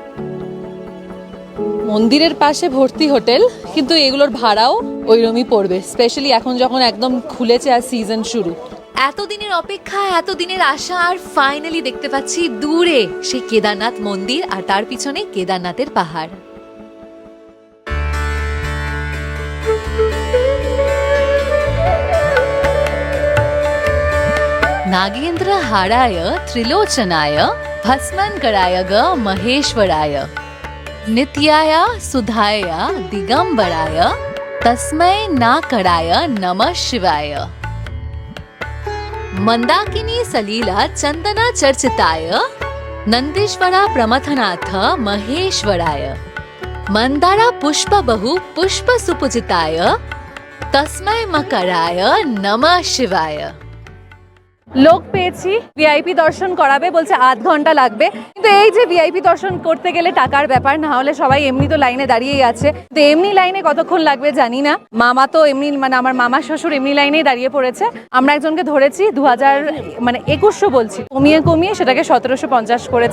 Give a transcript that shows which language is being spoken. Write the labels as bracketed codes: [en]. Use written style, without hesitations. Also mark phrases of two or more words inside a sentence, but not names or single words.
[bn] মন্দিরের পাশে ভর্তি হোটেল, কিন্তু এগুলোর ভাড়াও ওইরকমই পড়বে, স্পেশালি এখন যখন একদম খুলেছে আর সিজন শুরু। এতদিনের অপেক্ষা, এতদিনের আশা, আর ফাইনালি দেখতে পাচ্ছি দূরে সেই কেদারনাথ মন্দির, আর তার পিছনে কেদারনাথের পাহাড়। [sa] नागेंद्र हाराय त्रिलोचनाय भस्मंकराय ग महेश्वराय नित्याय सुधाय दिगंबराय तस्मै नाकराय नमः शिवाय मंदाकिनी सलीला चंदना चर्चिताय नंदीश्वरा प्रमथनाथ महेश्वराय मंदारा पुष्प बहु पुष्प सुपूजिताय तस्मै मकराय नमः शिवाय। [bn] লোক পেয়েছি, ভিআইপি দর্শন করাবে, বলছে 8 ঘন্টা লাগবে। কিন্তু এই যে ভিআইপি দর্শন করতে গেলে টাকার ব্যাপার, না হলে সবাই এমনি তো লাইনে দাঁড়িয়েই আছে। তো এমনি লাইনে কতক্ষণ লাগবে জানি না। মামা তো এমনি, মানে আমার মামা শ্বশুর এমনি লাইনেই দাঁড়িয়ে পড়েছে। আমরা একজনকে ধরেছি 2100 বলছি, কমিয়ে কমিয়ে সেটাকে 1750 করেছে।